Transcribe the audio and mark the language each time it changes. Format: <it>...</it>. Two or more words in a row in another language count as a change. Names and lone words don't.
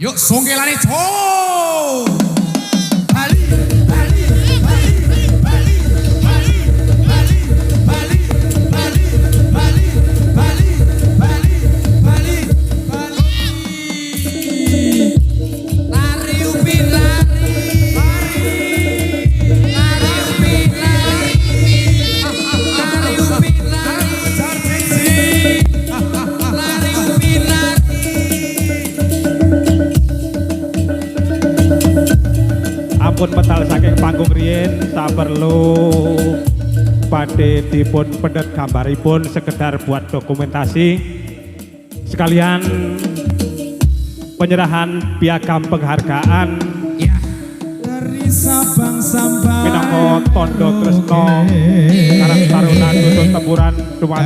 <id>Yuk songkelane cok. Bali, Bali, Bali, Bali, Bali, Bali, Bali, Bali, Bali, Bali, Bali, Bali, Bali.</id> <ms>Lari Upin lari. Lari Upin lari. Lari Upin lari. Lari Upin lari.</ms> <jv>Ampun pedal saking panggung riyin saperlu badhe dipun pendet gambaripun</jv> <id>sekedar buat dokumentasi sekalian penyerahan piagam penghargaan Ya. Dari Sabang sampai</id> <jv>minangka tondo tresno Karang Taruna Dusun Tempuran dumateng</jv>